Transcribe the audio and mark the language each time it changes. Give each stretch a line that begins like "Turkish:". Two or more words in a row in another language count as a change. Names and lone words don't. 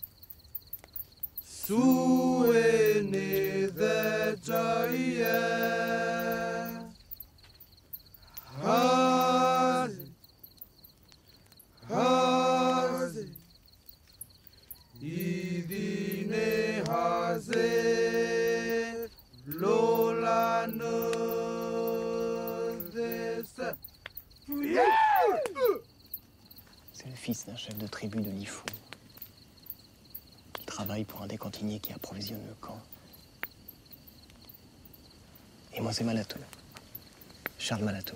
French: sue ne da jaya hazi hazi idine haze lolano desa. C'est le fils d'un chef de tribu de Lifou. Il travaille pour un des cantiniers qui approvisionne le camp. Et moi, c'est Malato. Charles Malato.